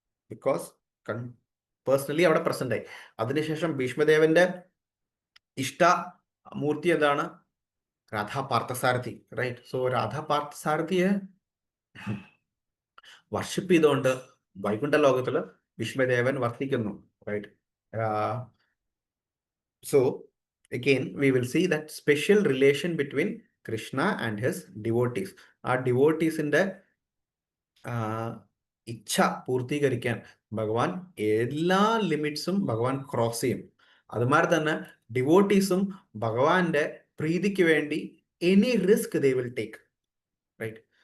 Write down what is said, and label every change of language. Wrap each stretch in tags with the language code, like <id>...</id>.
<en>because personally</en> <ml>അവിടെ present ആയി. അതിനുശേഷം ഭീഷ്മദേവന്റെ ഇഷ്ട മൂർത്തി എന്താണ്? Radha Parthasarathy, right? So Radha പാർത്ഥസാരഥിയെ worship ചെയ്തുകൊണ്ട് വൈകുണ്ഠ ലോകത്തില് ഭീഷ്മദേവൻ വർത്തിക്കുന്നു, right?</ml> <en>So again we will see that special relation between Krishna and his devotees.</en> <ml>ആ ഡിവോട്ടീസിന്റെ ഇച്ഛ പൂർത്തീകരിക്കാൻ ഭഗവാൻ എല്ലാ ലിമിറ്റ്സും ഭഗവാൻ ക്രോസ് ചെയ്യും. അതുമാതിരി തന്നെ ഡിവോട്ടീസും ഭഗവാന്റെ പ്രീതിക്ക് വേണ്ടി</ml> <en>any risk they will take,</en> <ml>right?</ml>